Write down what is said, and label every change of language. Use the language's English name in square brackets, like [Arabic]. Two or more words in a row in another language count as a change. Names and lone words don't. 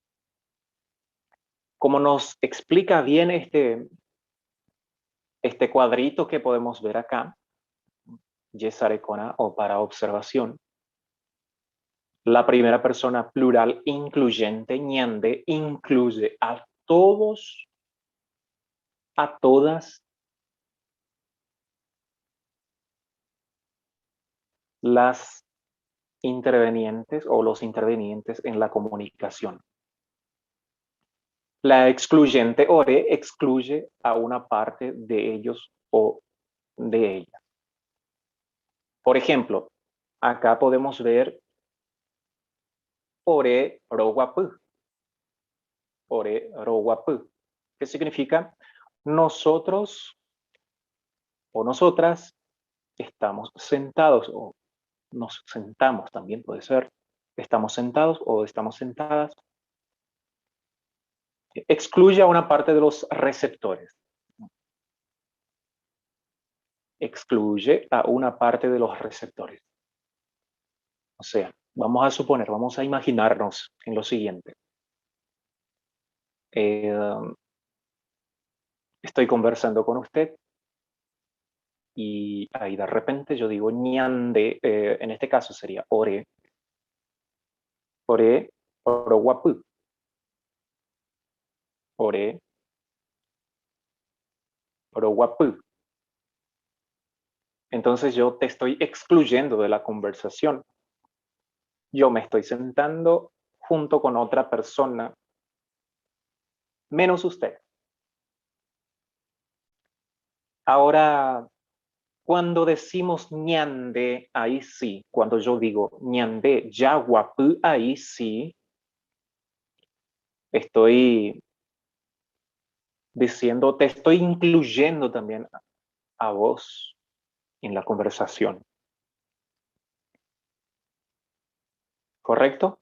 [Spanish] Como nos explica bien este cuadrito que podemos ver acá, Yesarekona o para observación, la primera persona plural incluyente, ñande, incluye a todos, a todas las intervenientes o los intervenientes en la comunicación. La excluyente ore excluye a una parte de ellos o de ella. Por ejemplo, acá podemos ver [Guarani] ore roguapu, ore roguapu, [Spanish] que significa nosotros o nosotras estamos sentados o nos sentamos, también puede ser, estamos sentados o estamos sentadas, excluye a una parte de los receptores, excluye a una parte de los receptores. O sea, vamos a suponer, vamos a imaginarnos en lo siguiente. Estoy conversando con usted y ahí de repente yo digo ñande, en este caso sería [Guarani] ore, ore, oroguapu, ore, oroguapu. [Spanish] Entonces yo te estoy excluyendo de la conversación. Yo me estoy sentando junto con otra persona, menos usted. Ahora, cuando decimos ñande, ahí sí, cuando yo digo [Guarani] ñande, yaguapu, [Spanish] ahí sí, estoy diciendo, te estoy incluyendo también a vos en la conversación. ¿Correcto?